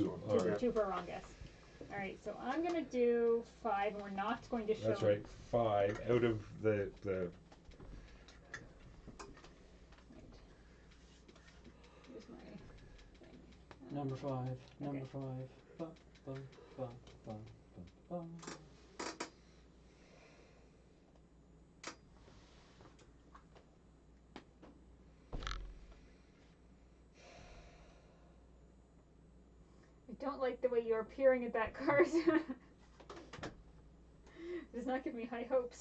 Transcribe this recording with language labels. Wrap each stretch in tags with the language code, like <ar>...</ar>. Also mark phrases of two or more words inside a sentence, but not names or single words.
<en>two. one. All right. two for a wrong guess. All right, so I'm gonna do 5, and we're not going to show. That's right. 5 out of the Here's my thing. Number 5. Number Okay. 5. Ba, ba, ba, ba, ba, ba. I don't like the way you're peering at that card. Does not give me high hopes.</en>